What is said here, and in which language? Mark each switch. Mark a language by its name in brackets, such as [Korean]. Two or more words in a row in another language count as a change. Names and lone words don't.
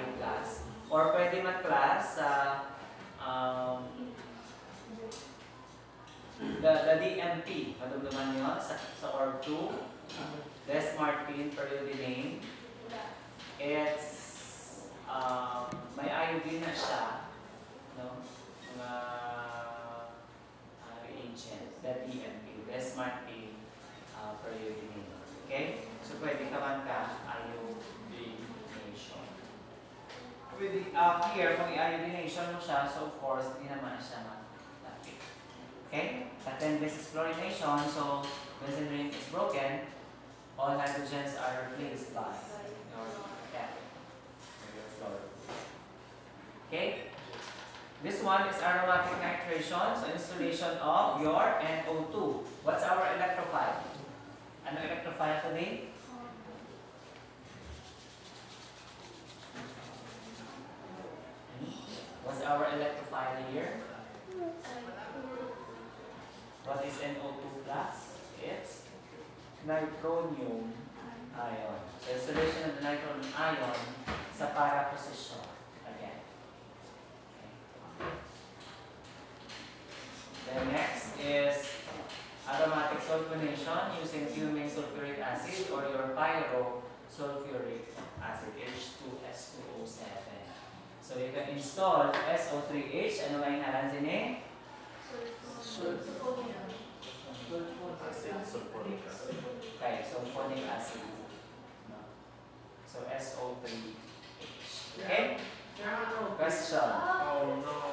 [Filipino] Or pwede mag-class sa [English] the DMP, [Filipino] madumduman nyo sa org 2, Des-Martin periodinane. It's may iodine na siya, no? [English] Mga reagent, the DMP, Des-Martin periodinane. Okay? [Filipino] So pwede ka man ka iodination. Pwede, [English] here, [Filipino] kung i-iodination mo siya, so [English] of course, [Filipino] hindi naman siya mag-lapit. [English] Okay? But then this is chlorination, so benzene ring is broken, all hydrogens are replaced by your F, your fluoride. Okay? This one is aromatic nitration, so installation of your NO2. What's our electrophile? Ano electrophile today? What's our electrophile here? What is NO2 plus? It's nitronium ion. So installation of the nitronium ion sa para position again. Okay. Then next is aromatic sulfonation using fuming sulfuric acid or your pyrosulfuric acid, H2S2O7. So you can install SO3H, [Filipino] ano nga yung ngalan din? [English] Okay, sulfonic acid. No. So SO3H. Okay? Question. Oh no.